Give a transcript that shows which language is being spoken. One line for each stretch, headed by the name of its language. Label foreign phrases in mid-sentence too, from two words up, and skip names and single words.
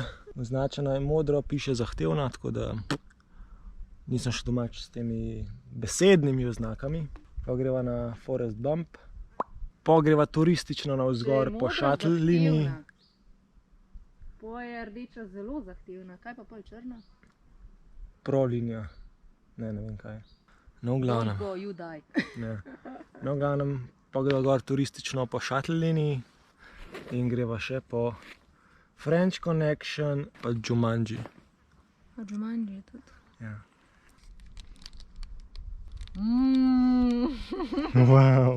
Slovenian: Označena je modro, piše zahtevna, tako da nisem še domač s temi besednimi oznakami. Pa greva na Forest Bump. Pa greva turistično navzgor po shuttle liniji. Po je rdeča zelo zahtevna, kaj pa pol črna? Pro linija. Ne vem kaj. No, v glavnem.
English: Don't go, you die.
Slovenian: No, v glavnem, pa greva gor turistično po shuttle liniji in greva še po French Connection pa Jumanji. A Jumanji je tudi? Ja. Wow.